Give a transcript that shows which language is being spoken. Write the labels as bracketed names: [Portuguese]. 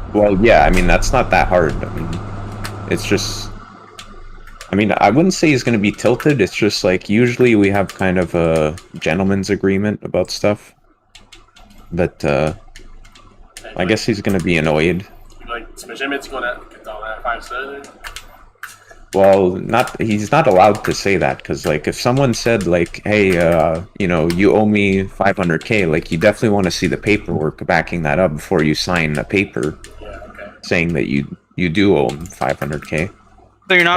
[English] Well, yeah, I mean that's not that hard. I mean, it's just. I mean, I wouldn't say he's going to be tilted. It's just like usually we have kind of a gentleman's agreement about stuff. But I guess he's going to be annoyed. [French] Like, t'imagines tu qu'on a faire ça, là? [English] Well, he's not allowed to say that because like if someone said like, hey, you know, you owe me 500K, like you definitely want to see the paperwork backing that up before you sign a paper Yeah, okay. saying that you do owe him 500K. So you're not